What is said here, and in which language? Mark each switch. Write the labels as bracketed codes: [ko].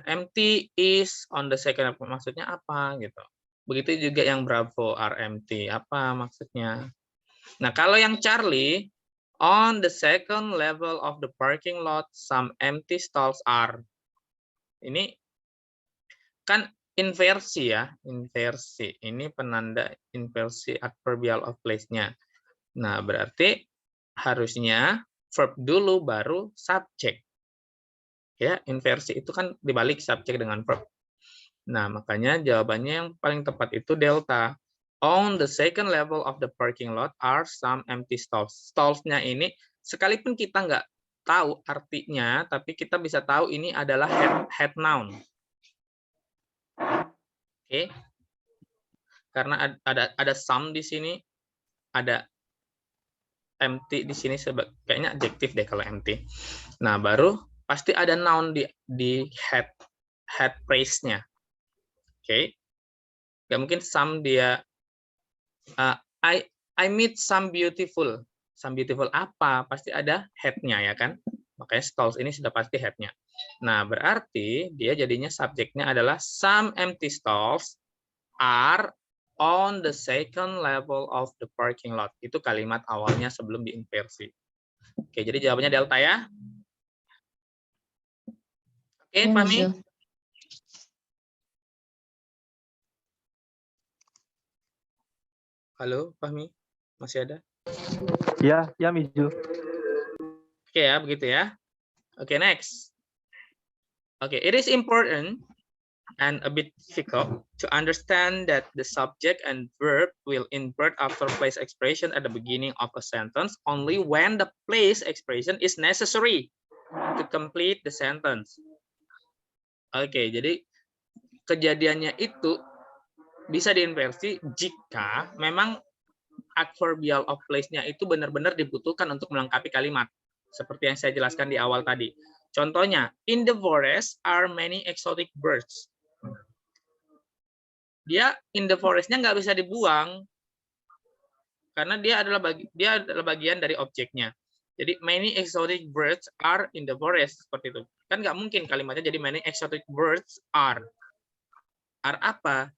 [en] Empty is on the second level. [id] Maksudnya apa gitu. Begitu juga yang Bravo are empty. Apa maksudnya? Nah, kalau yang [en] Charlie on the second level of the parking lot some empty stalls are. [id] Ini kan inversi ya, inversi. Ini penanda inversi adverbial of place-nya. Nah, berarti harusnya verb dulu baru subjek. Ya, inversi itu kan dibalik subjek dengan verb. Nah, makanya jawabannya yang paling tepat itu delta. [en] On the second level of the parking lot are some empty stalls. [id] Stalls-nya ini, sekalipun kita nggak tahu artinya, tapi kita bisa tahu ini adalah head noun. Oke. Karena ada some di sini, ada empty di sini, kayaknya adjektif deh kalau empty. Nah, baru pasti ada noun di head phrase-nya. Oke. Nggak mungkin some dia [en] I meet some beautiful. [id] Some beautiful apa? Pasti ada head-nya ya kan? Makanya stalls ini sudah pasti head-nya. Nah, berarti dia jadinya subjeknya adalah [en] some empty stalls are on the second level of the parking lot. [id] Itu kalimat awalnya sebelum diinversi. Oke, jadi jawabannya delta ya. Oke, pahami? Halo, Fahmi? Masih ada? Ya, ya Mizu. Oke ya, begitu ya. Oke, next. [en] Oke, it is important and a bit difficult to understand that the subject and verb will invert after place expression at the beginning of a sentence only when the place expression is necessary to complete the sentence. [id] Oke, jadi kejadiannya itu bisa diinversi jika memang adverbial of place-nya itu benar-benar dibutuhkan untuk melengkapi kalimat. Seperti yang saya jelaskan di awal tadi. [en] Contohnya, in the forest are many exotic birds. [id] Dia in the forest-nya nggak bisa dibuang karena dia adalah bagian dari objeknya. [en] Jadi many exotic birds are in the forest, [id] seperti itu. Kan nggak mungkin kalimatnya jadi [en] many exotic birds are. [id] Are apa?